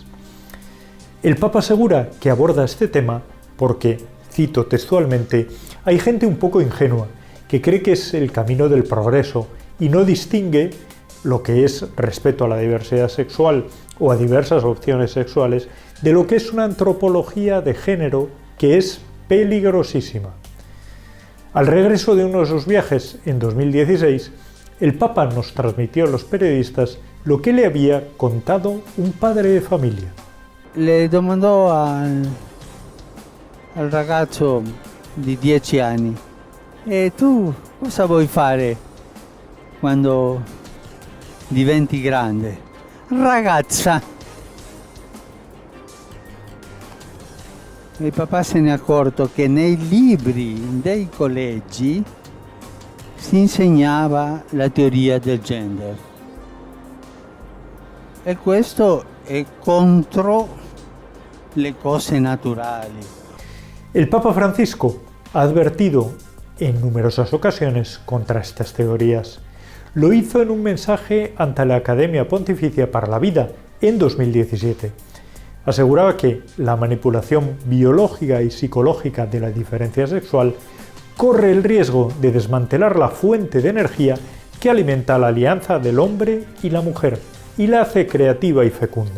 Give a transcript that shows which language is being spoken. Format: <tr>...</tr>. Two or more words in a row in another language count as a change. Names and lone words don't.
<es>El Papa asegura que aborda este tema porque, cito textualmente, hay gente un poco ingenua que cree que es el camino del progreso y no distingue lo que es respeto a la diversidad sexual o a diversas opciones sexuales de lo que es una antropología de género que es peligrosísima. Al regreso de uno de sus viajes en 2016, el Papa nos transmitió a los periodistas lo que le había contado un padre de familia.</es> <it>Le domandò al ragazzo di 10 anni: e tu cosa vuoi fare quando diventi grande? Ragazza. Il papà se ne è accorto che nei libri dei collegi si insegnava la teoria del gender, e questo è contro le cose naturali.</it> <es>El Papa Francisco ha advertido en numerosas ocasiones contra estas teorías. Lo hizo en un mensaje ante la Academia Pontificia para la Vida en 2017. Aseguraba que la manipulación biológica y psicológica de la diferencia sexual corre el riesgo de desmantelar la fuente de energía que alimenta la alianza del hombre y la mujer y la hace creativa y fecunda.</es>